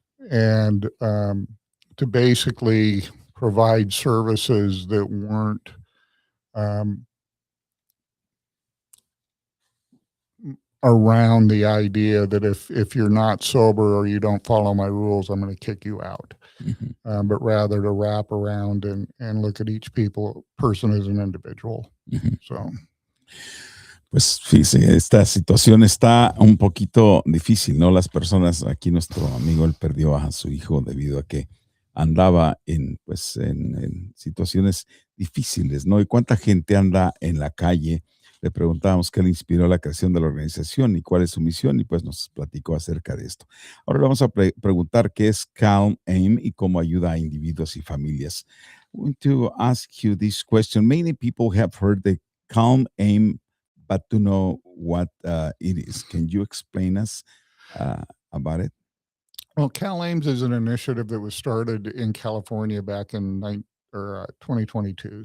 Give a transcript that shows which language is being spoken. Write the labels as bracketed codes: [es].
[en] And to basically provide services that weren't around the idea that if you're not sober or you don't follow my rules, I'm going to kick you out. But rather to wrap around and look at each person as an individual. So. [es] Pues fíjese, esta situación está un poquito difícil, ¿no? Las personas, aquí nuestro amigo, él perdió a su hijo debido a que andaba en situaciones difíciles, ¿no? Y cuánta gente anda en la calle. Le preguntábamos qué le inspiró la creación de la organización y cuál es su misión, y pues nos platicó acerca de esto. Ahora le vamos a preguntar qué es CalAIM y cómo ayuda a individuos y familias. [en] I want to ask you this question. Many people have heard the CalAIM, but to know what it is. Can you explain us about it? Well, CalAIMS is an initiative that was started in California back in 2022.